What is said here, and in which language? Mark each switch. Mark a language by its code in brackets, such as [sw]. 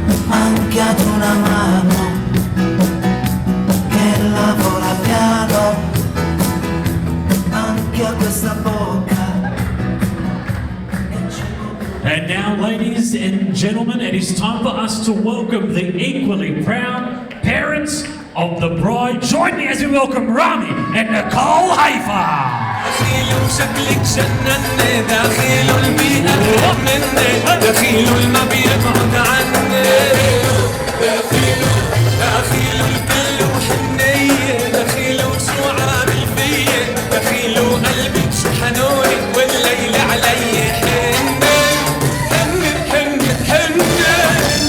[it] Anche ad una mano che lavora piano, anche a questa bocca. [en] And now, ladies and gentlemen, it is time for us to welcome the equally proud parents of the bride. Join me as we welcome Rami and Nicole Haifa. [ar] دخيل وشكلك جنني، دخيل البيئة تهمني، دخيل ما بيبعد عني، دخيل الكل وحنية، دخيل وشو عامل فيا، دخيل وقلبك شو حنوني والليل علي حنة حنة حنة حنة.